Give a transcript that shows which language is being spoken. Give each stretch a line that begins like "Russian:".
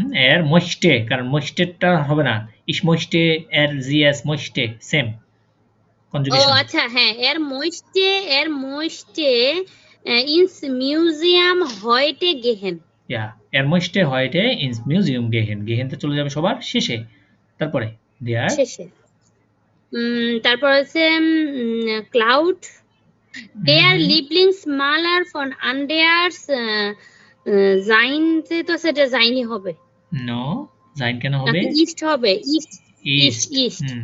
Bangla: এর মইস্টে, কারণ মইস্টেটা হবে না,
German: ich möchte er sie es möchte,
Bangla: same conjugation. ও আচ্ছা, হ্যাঁ,
German: er möchte ins Museum heute gehen। Ja, er möchte heute ins Museum gehen,
Bangla: গেহেনতে চলে যাবে সবার শেষে। তারপরে দেয়ার শেষে। তারপর আছে cloud,
German: der Lieblingsmaler von Anders sein,
Bangla: তো সেটা জাইনি হবে। নো, জাইন কেন হবে? ইস্ট হবে, ইস্ট।